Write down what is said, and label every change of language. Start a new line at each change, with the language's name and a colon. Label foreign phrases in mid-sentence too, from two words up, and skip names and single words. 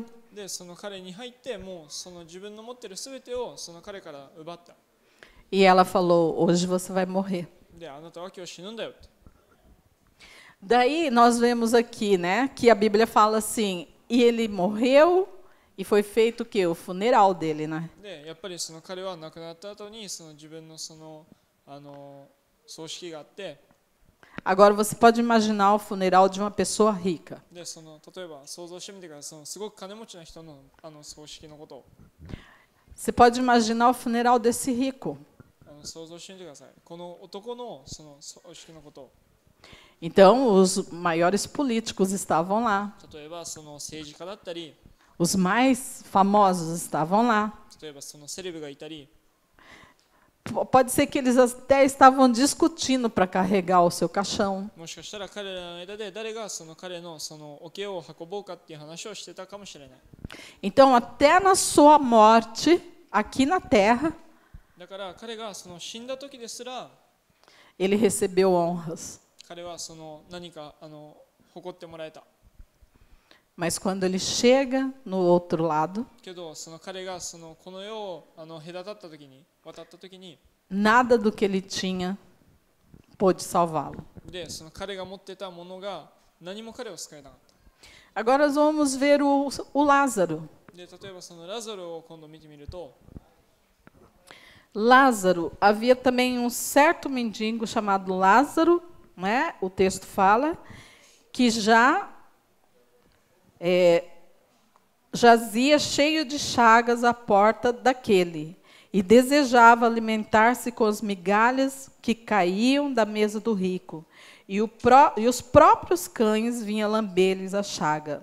Japanese: でその彼に入ってもうその自分の持っているすべてをその彼から奪った。
Portuguese: E ela falou: hoje você vai morrer.
Japanese: であなたは今日死ぬんだよって。
Portuguese: Daí nós vemos aqui, né, que a Bíblia fala assim, e ele morreu e foi feito o quê? O funeral dele, né?
Japanese: でやっぱりその彼は亡くなった後にその自分のその葬式があって、
Portuguese: Agora você pode imaginar o funeral de uma pessoa rica.
Japanese: でその例えば想像してみてください。そのすごく金持ちな人の葬式のことを
Portuguese: Você pode imaginar o funeral desse rico.
Japanese: 想像してみてください。この男のその葬式のことを。
Portuguese: Então, os maiores políticos estavam lá.
Japanese: 例えばその政治家だったり、
Portuguese: Os mais famosos estavam lá.
Japanese: 例えばそのセレブがいたり、
Portuguese: Pode ser que eles até estavam discutindo para carregar o seu caixão.
Japanese: もしかしたら彼らの間で誰がその彼のその桶を運ぼうかっていう話をしてたかもしれない。
Portuguese: Então, até na sua morte, aqui na terra,
Japanese: だから彼がその死んだ時ですら、
Portuguese: ele recebeu honras.
Japanese: 彼はその何か誇ってもらえた。
Portuguese: Mas quando ele chega no outro lado,
Japanese: けどその彼がそのこの世を隔たった時に渡った時に、
Portuguese: nada do que ele tinha pôde salvá-lo.
Japanese: でその彼が持ってたものが何も彼を救えなかった。
Portuguese: Agora nós vamos ver o Lázaro.
Japanese: で例えばそのラザロを今度見てみると、
Portuguese: Lázaro, havia também um certo mendigo chamado Lázaro, né? O texto fala, que já jazia cheio de chagas à porta daquele, e desejava alimentar-se com as migalhas que caíam da mesa do rico, e os próprios cães vinham lamber-lhes a chaga.